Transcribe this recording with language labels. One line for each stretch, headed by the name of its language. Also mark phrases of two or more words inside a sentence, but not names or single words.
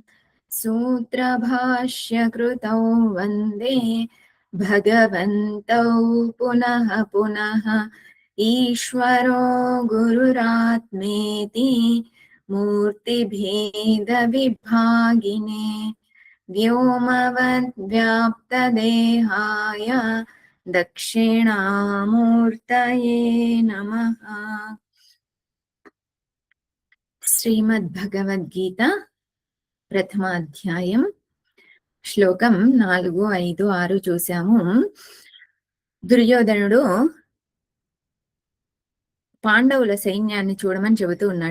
Sanskrit: सूत्रभाष्यकृतौ वन्दे भगवन्तौ पुनः पुनः ईश्वरो गुरुरात्मेति मूर्तिभेदविभागिने व्योमवद्व्याप्तदेहाय दक्षिणामूर्तये नमः।
Telugu: శ్రీమద్భగవద్గీత ప్రథమాధ్యాయం శ్లోకం 4, 5, 6 చూసాము. దుర్యోధనుడు పాండవుల సైన్యాన్ని చూడమని చెబుతూ ఉన్నాడు.